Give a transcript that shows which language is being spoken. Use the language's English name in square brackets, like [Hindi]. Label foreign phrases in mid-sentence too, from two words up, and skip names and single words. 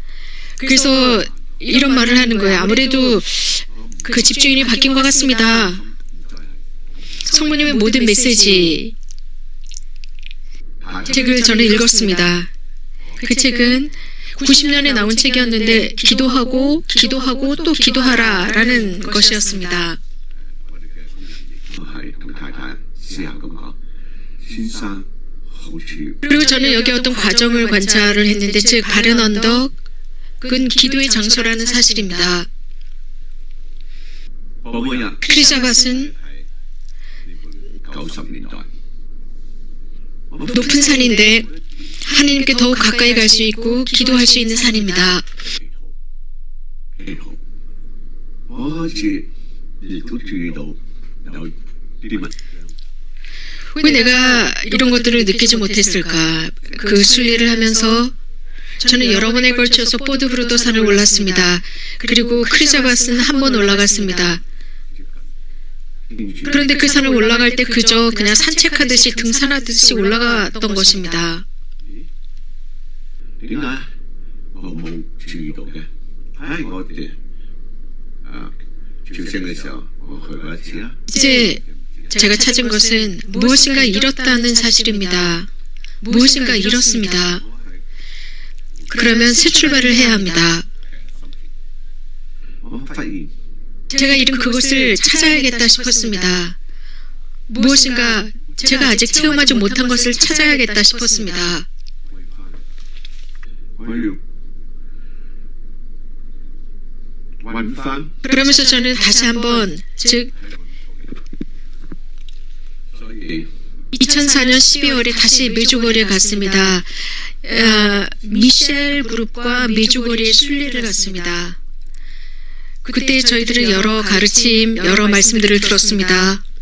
[Korean] 그래서 이런 말을 하는 거예요. 아무래도 그 집주인이 바뀐 것 같습니다. 성모님의 모든 메시지 책을 저는 읽었습니다. 그 책은 90년에 나온 책이었는데 기도하고 또 기도하라라는 것이었습니다. [Cantonese] 我係同太太私下咁講，先生好處。 [Korean] 그리고 저는 여기 어떤 과정을 관찰을 했는데 즉 바른 언덕은 기도의 장소라는 사실입니다. [Cantonese] 我每日 [Korean] 크리자밭은 [Cantonese] 90年代， [Korean] 높은 산인데 하나님께 더욱 가까이 갈 수 있고 기도할 수 있는 산입니다. [Cantonese] 祈禱，我開始亦都注意到有啲問題。 [Korean] 왜 내가 이런 것들을 느끼지 못했을까? 그 순례를 하면서 저는 여러 번에 걸쳐서 보드브루도 산을 올랐습니다. 그리고 크리자밭은 한 번 올라갔습니다. 그런데 그 산을 올라갈 때 그저 그냥 산책하듯이 등산하듯이 올라갔던 것입니다. [Cantonese] 點解我冇注意到嘅？喺我哋證嘅時候，我去過一次啦。 [Korean] 이제 제가 찾은 것은 무엇인가 잃었다는 사실입니다. 무엇인가 잃었습니다. 그러면 새 출발을 해야 합니다. [Cantonese] 我發現 [Korean] 제가 잃은 그것을 찾아야겠다 싶었습니다. 무엇인가 제가 아직 체험하지 못한 것을 찾아야겠다 싶었습니다. [Cantonese] 我要揾翻， [Korean] 그러면서 저는 다시 한번, 즉 [Cantonese] 所以 [Korean] 2004년 12월에 다시 메주거리에 갔습니다. 미셸 그룹과 메주거리에 순례를 갔습니다. 그때 저희들은 여러 가르침, 여러 말씀들을 들었습니다.